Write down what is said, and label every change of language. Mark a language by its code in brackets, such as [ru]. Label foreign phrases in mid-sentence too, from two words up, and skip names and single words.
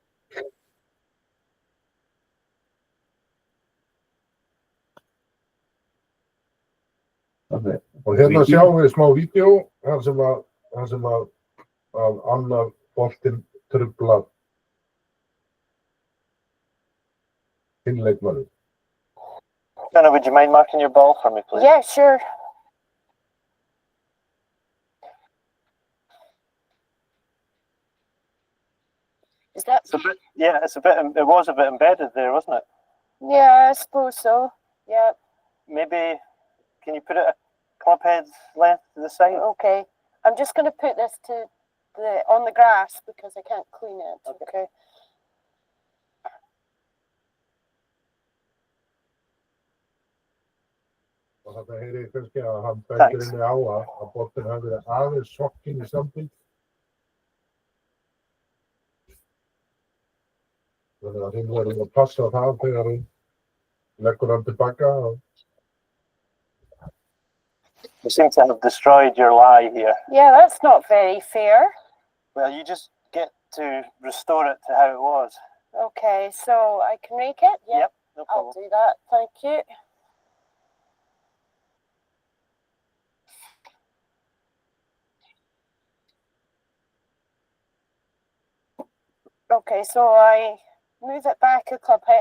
[is] Og hérna sjáum við smá vídeo þar sem að annar boltinn truflar hinn leikmanninn. [en] Jenna, would you mind marking your ball for me, please? Yeah, sure. Is that? It's a bit, yeah, it was a bit embedded there, wasn't it? Yeah, I suppose so. Yeah. Maybe, can you put it a club head length to the side? Okay. I'm just going to put this on the grass because I can't clean it. Okay. [is] Og þetta heyri kannski að hann bendir inni á að boltinn hafi verið aðeins sokkinn í samband. Þannig að hinn verður að passa það þegar hann leggur hann tilbaka. [en] You seem to have destroyed your lie here. Yeah, that's not very fair. Well, you just get to restore it to how it was. Okay, so I can rake it? Yeah. Yep, no I'll problem. do that. Thank you. Okay, so I move it back a club head.